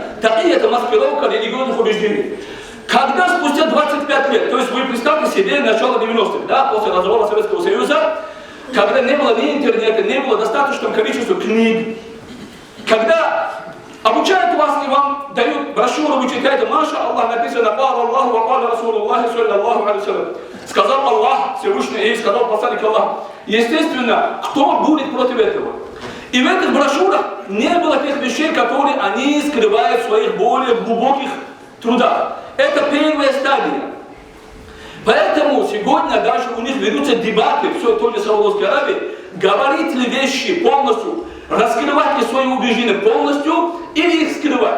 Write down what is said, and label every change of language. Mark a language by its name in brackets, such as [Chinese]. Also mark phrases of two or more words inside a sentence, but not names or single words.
[Russian] Такия — это маскировка религиозных убеждений. Когда спустя 25 лет, то есть вы представьте себе начало 90-х, да, после развала Советского Союза, когда не было ни интернета, не было достаточного количества книг, когда обучают вас и вам дают брошюру, вы читаете, [Arabic] ما شاء الله, [Russian] написано [Arabic] «قال الله وقال رسول الله صلى الله عليه وسلم». [Russian] Сказал Аллах, Всевышний, и сказал посланник Аллаха. Естественно, кто будет против этого? И в этих брошюрах не было тех вещей, которые они скрывают в своих более глубоких трудах. Это первая стадия. Поэтому сегодня даже у них ведутся дебаты, все в той же Саудовской Аравии, говорить ли вещи полностью, раскрывать ли свои убеждения полностью или их скрывать.